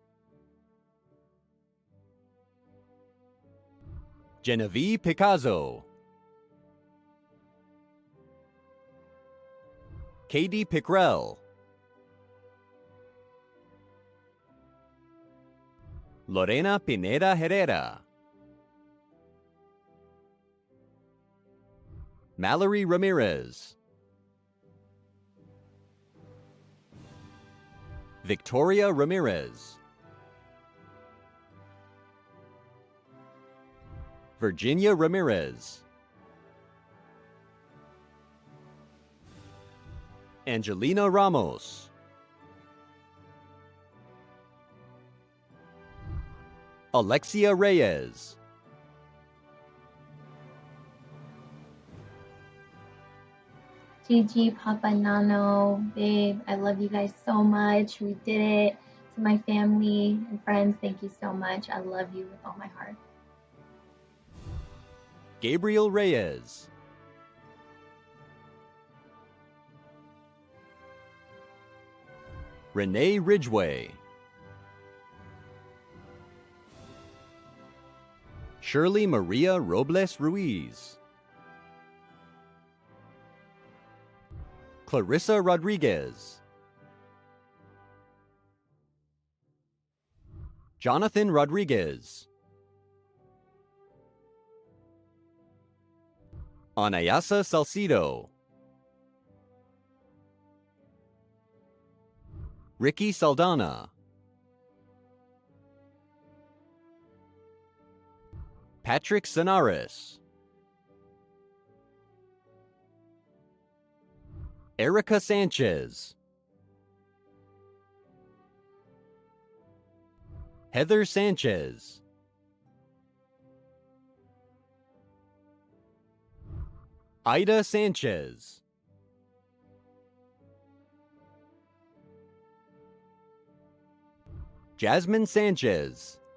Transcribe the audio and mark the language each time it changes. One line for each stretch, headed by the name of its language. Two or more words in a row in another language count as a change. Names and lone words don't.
English: Genevieve Picazo. Katie Pickrell. Lorena Pineda Herrera. Mallory Ramirez. Victoria Ramirez. Virginia Ramirez. Angelina Ramos. Alexia Reyes. Gigi, Papa, Nano, babe, I love you guys so much. We did it. To my family and friends, thank you so much. I love you with all my heart. Gabriel Reyes. Renee Ridgway. Shirley Maria Robles Ruiz. Clarissa Rodriguez. Jonathan Rodriguez. Anayasa Salcido. Ricky Saldana. Patrick Sanaris. Erica Sanchez. Heather Sanchez. Ida Sanchez. Jasmine Sanchez.